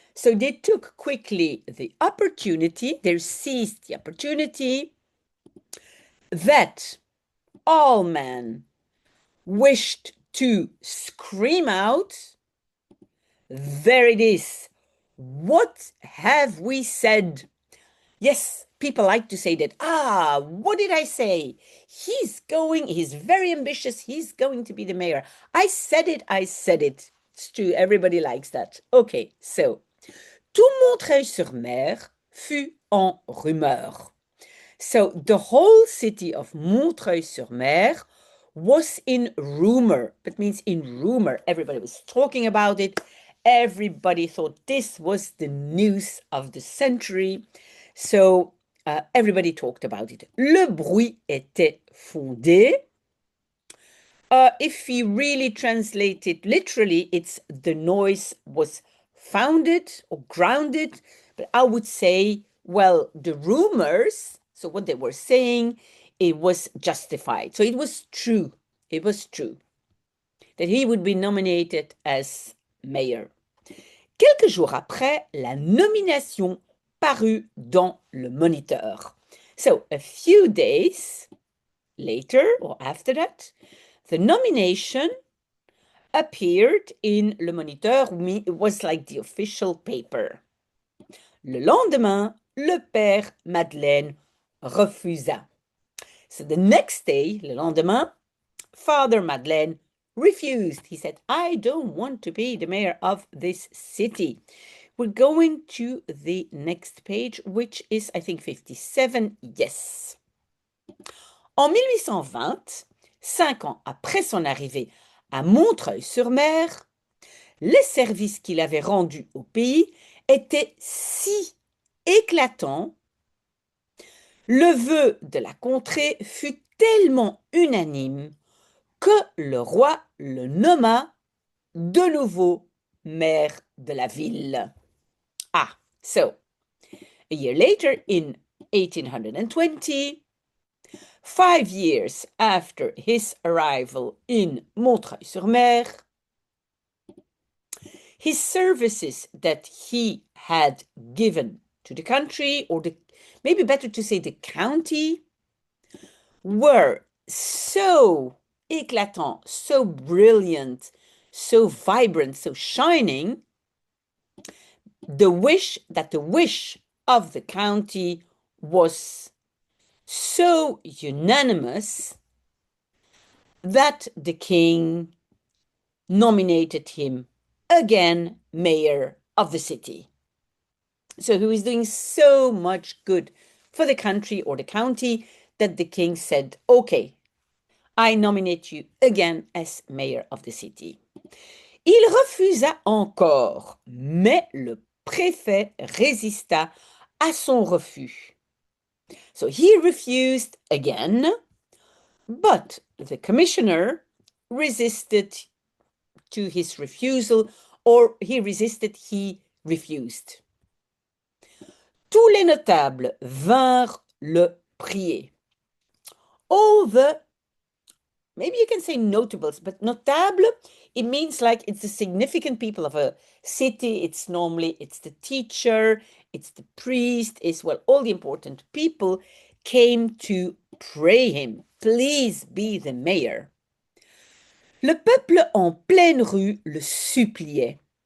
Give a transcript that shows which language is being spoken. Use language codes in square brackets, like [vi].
[en] So they took quickly the opportunity, they seized the opportunity that all men wished to scream out, there it is. What have we said? Yes, people like to say that, what did I say? He's very ambitious, he's going to be the mayor. I said it. It's true, everybody likes that. Okay, so, [fr] tout Montreuil-sur-Mer fut en rumeur. [en] So the whole city of Montreuil-sur-Mer was in rumor. That means in rumor. Everybody was talking about it. Everybody thought this was the news of the century. So everybody talked about it. [fr] Le bruit était fondé. [en] If you really translate it literally, it's the noise was founded or grounded. But I would say, well, the rumors, so what they were saying, it was justified. So it was true. It was true that he would be nominated as mayor. [fr] Quelques jours après, la nomination parut dans le Moniteur. [en] So a few days later or after that, the nomination appeared in Le Moniteur. It was like the official paper. [fr] Le lendemain, le père Madeleine refusa. [en] So the next day, [fr] le lendemain, [en] Father Madeleine refused. He said, I don't want to be the mayor of this city. We're going to the next page, which is, I think, 57. Yes. [fr] En 1820, 5 ans après son arrivée à Montreuil-sur-Mer, les services qu'il avait rendus au pays étaient si éclatants, le vœu de la contrée fut tellement unanime que le roi le nomma de nouveau maire de la ville. [en] Ah, so, a year later, in 1820, 5 years after his arrival in Montreuil-sur-Mer, his services that he had given to the country, or maybe better to say the county, were so éclatant, so brilliant, so vibrant, so shining, the wish of the county was so unanimous that the king nominated him again mayor of the city. So he was doing so much good for the country or the county that the king said, okay, I nominate you again as mayor of the city. [fr] Il refusa encore, mais le préfet résista à son refus. [en] So he refused again, but the commissioner resisted to his refusal, or he refused. [fr] Tous les notables vinrent le prier. [en] All the, maybe you can say notables, but notable, it means like it's the significant people of a city. It's the teacher, it's the priest, all the important people came to pray him. Please be the mayor. [fr] Le peuple en pleine rue le suppliait.